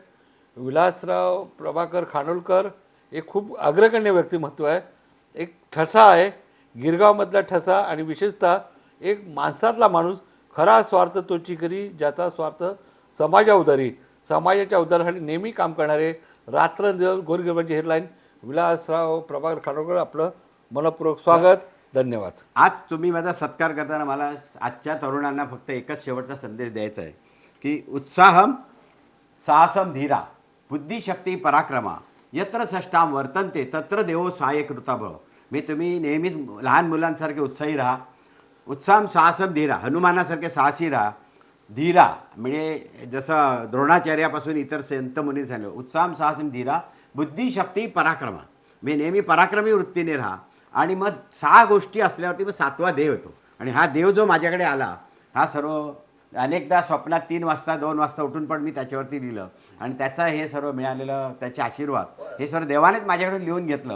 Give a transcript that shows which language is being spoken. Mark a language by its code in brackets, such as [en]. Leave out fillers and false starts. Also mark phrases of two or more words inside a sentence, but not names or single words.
[mr] विलासराव प्रभाकर खानोलकर एक खूप अग्रगण्य व्यक्तिमत्व आहे, एक ठसा आहे, गिरगावमधला ठसा, आणि विशेषतः एक माणसातला माणूस, खरा स्वार्थ तोची करी ज्याचा स्वार्थ समाजा उदारी, समाजाच्या उदारासाठी नेहमी काम करणारे, रात्रंदिवस गोरगरिबांची हेडलाईन विलासराव प्रभाकर खानोलकर, आपलं मनपूर्वक स्वागत, धन्यवाद. आज तुम्ही माझा सत्कार करताना मला आजच्या तरुणांना फक्त एकच शेवटचा संदेश द्यायचा आहे की [sa] उत्साहम साहसम धीरा बुद्धिशक्ती पराक्रमा यत्र षष्टाम वर्तन्ते तत्र देवो सहाय्यकृताभव. [mr] मी तुम्ही नेहमीच लहान मुलांसारखे उत्साही राहा, [sa] उत्साहम साहसम धीरा, [mr] हनुमानासारखे साहसी राहा, धीरा म्हणजे जसं द्रोणाचार्यापासून इतर संत मुनी झालं, [sa] उत्साहम साहसम धीरा बुद्धिशक्ती पराक्रमा, [mr] मी नेहमी पराक्रमी वृत्तीने राहा. आणि मग 6 गोष्टी असल्यावरती मग 7वा देव येतो. आणि हा देव जो माझ्याकडे आला, हा सर्व अनेकदा स्वप्नात 3 वाजता 2 वाजता उठून पण मी त्याच्यावरती लिहिलं, आणि त्याचा हे सर्व मिळालेलं त्याचे आशीर्वाद हे सर्व देवानेच माझ्याकडून लिहून घेतलं.